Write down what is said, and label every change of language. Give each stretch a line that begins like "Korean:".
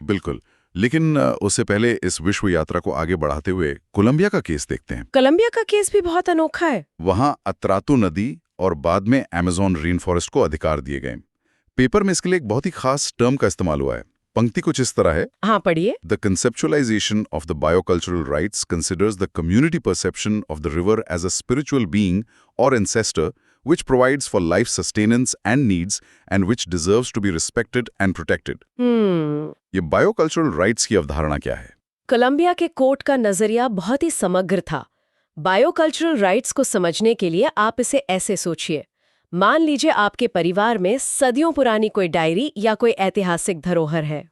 Hindi: बिल्कुल। लेकिन उससे पहले इस विश्व यात्रा को आगे बढ़ाते हुए कोलंबिया का केस देखते हैं। कोलंबिया का केस भी बहुत अनोखा है। वहां अत्रातु नदी और बाद में अमेज़न रेन फॉरेस्ट को अधिकार दिए गए। पेपर में इसके लिए एक बहुत ही खास टर्म का इस्तेमाल हुआ है। पंक्ति कुछ इस तरह है। हाँ, पढ़िए।
English: The conceptualization of the biocultural rights considers the community perception of the river as a spiritual being or ancestor which provides for life sustenance and needs and which deserves to be respected and protected.
Hindi: ये biocultural rights की अवधारणा क्या है? Colombia के court का नजरिया बहुत ही समग्र था। बायोकल्चरल राइट्स को समझने के लिए आप इसे ऐसे सोचिए। मान लीजिए आपके परिवार में सदियों पुरानी कोई डायरी या कोई ऐतिहासिक धरोहर है।